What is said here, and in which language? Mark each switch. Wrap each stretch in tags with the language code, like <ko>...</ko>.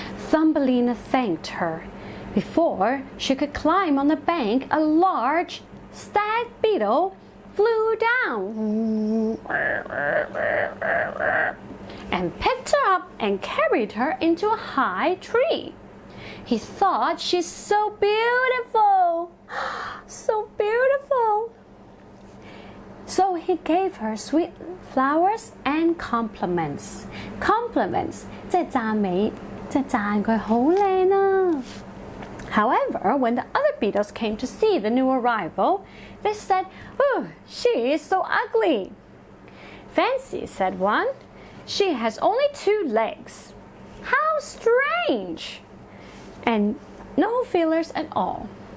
<en>Thumbelina thanked her. Before she could climb on the bank, a large stag beetle flew down and picked her up and carried her into a high tree. He thought she's so beautiful, so beautiful. So he gave her sweet flowers and compliments.</en> <yue>Compliments 即係讚美，即係讚佢好靚啊。</yue> <en>However, when the other beetles came to see the new arrival, they said, "Oh, she is so ugly." "Fancy," said one, "she has only 2 legs. How strange! And no feelers at all."</en>